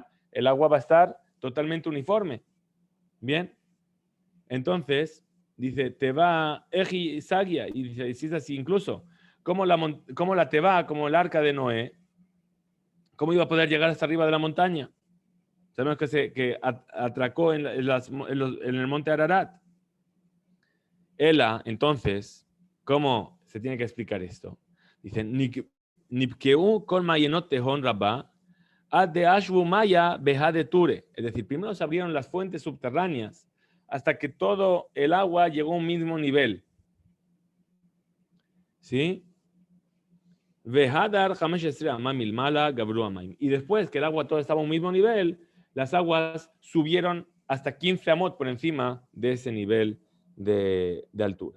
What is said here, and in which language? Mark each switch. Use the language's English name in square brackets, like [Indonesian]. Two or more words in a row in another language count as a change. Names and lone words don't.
[Spanish] El agua va a estar totalmente uniforme. Bien, entonces, dice, te va Eji Sagia, y dice, si es así, incluso, como la te va, como el arca de Noé, ¿cómo iba a poder llegar hasta arriba de la montaña? Sabemos que atracó en el monte Ararat. Ela, entonces, ¿cómo se tiene que explicar esto? Dice, [Aramaic] נפקו כל מעיינות תהום רבה, עד דאשוו מיא בהדי טורי. [Spanish] Es decir, primero se abrieron las fuentes subterráneas hasta que todo el agua llegó a un mismo nivel. ¿Sí? [Aramaic] והדר חמש עשרה אמה מלמעלה גברו המים. [Spanish] Y después que el agua todo estaba a un mismo nivel, las aguas subieron hasta 15 amot por encima de ese nivel de altura.